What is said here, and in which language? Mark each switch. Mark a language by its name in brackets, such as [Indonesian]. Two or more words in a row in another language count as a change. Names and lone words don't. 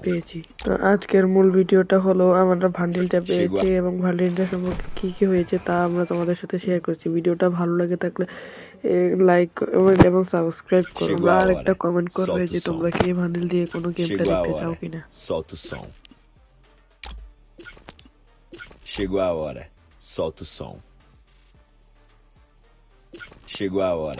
[Bangla] পেয়েছি। তো আজকের মূল ভিডিওটা হলো আমরা ভান্ডিলটা Chegou পেয়েছি a... এবং ভান্ডিলটা সম্পর্কে কি হয়েছে তা আমরা তোমাদের সাথে শেয়ার করছি। ভিডিওটা ভালো লাগে থাকলে [English] like comment [Bangla] এবং সাবস্ক্রাইব করো। Chegou আমরা a আর একটা hora. কমেন্ট করবে [Portuguese] Solta o [Bangla] যে som. তোমরা কি এই ভান্ডিল দিয়ে কোনো গেমটা [Portuguese] Chegou a [Bangla] দেখতে চাও hora. কিনা। [Portuguese] Solta o som. Chegou a hora. Solta o som. Chegou a hora.